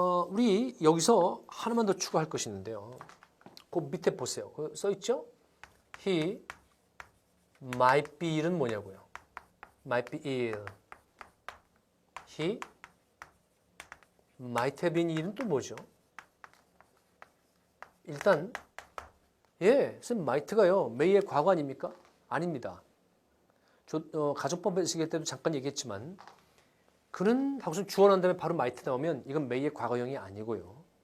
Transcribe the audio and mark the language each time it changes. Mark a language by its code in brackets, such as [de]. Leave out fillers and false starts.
[ko] 우리 여기서 하나만 더 추가할 것이 있는데요. 그 밑에 보세요. 써있죠? [en] He might be ill은 [ko] 뭐냐고요? [en] might be ill. He might have been ill은 [ko] 또 뭐죠? 일단 선생님 might가요. may의 과거 아닙니까? 아닙니다. 가정법 시기 때도 잠깐 얘기했지만 그는 하고서 주어 난 다음에 바로 might 나오면 이건 may의 과거형이 아니고요.